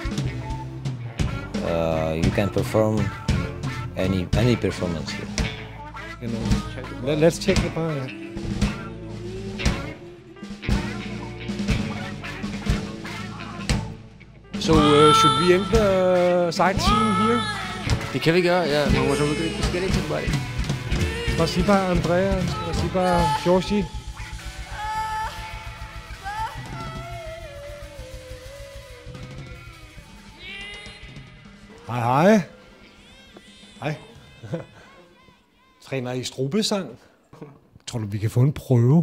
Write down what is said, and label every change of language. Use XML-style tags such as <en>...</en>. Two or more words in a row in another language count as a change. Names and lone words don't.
<en>You can perform any performance here. Let's check the bar. So should we enter sightseeing here?</en> <da>Det kan vi gøre, ja. Man må så måske ikke tilbage.</da> <ru>Спасибо, Andrea. Спасибо, Georgi.</ru> <da>Hej, hej. Hej. Træner I strubesang? Tror du, vi kan få en prøve?</da>